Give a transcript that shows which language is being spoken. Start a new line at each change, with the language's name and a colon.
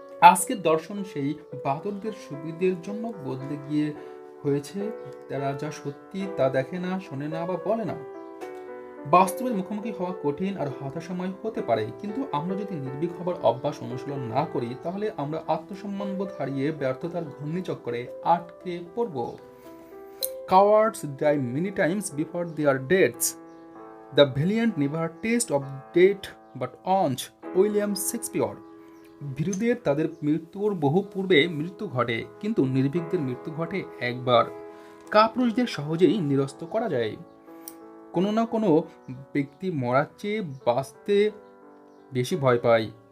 Bangla: আজকের দর্শন সেই বাদরদের সুবিধের জন্য বদলে গিয়ে হয়েছে। তারা যা সত্যি তা দেখে না, শোনে না বা বলে না। বাস্তবের মুখোমুখি হওয়া কঠিন আর হতাশাময় হতে পারে, কিন্তু আমরা যদি নির্ভীক হবার অভ্যাস অনুশীলন না করি, তাহলে আমরা আত্মসম্মানবোধ হারিয়ে ব্যর্থতার ঘূর্ণিচক্রে আটকে পড়ব।
English: Cowards die many times before their deaths. The valiant never taste of death but aunt William Shakespeare.
Bangla: ভীরুদের তাদের মৃত্যুর বহু পূর্বে মৃত্যু ঘটে, কিন্তু নির্ভীকদের মৃত্যু ঘটে একবার। কাপুরুষদের সহজেই নিরস্ত করা যায়। কোনো না কোনো ব্যক্তি মরার চেয়ে বাঁচতে বেশি ভয় পায়।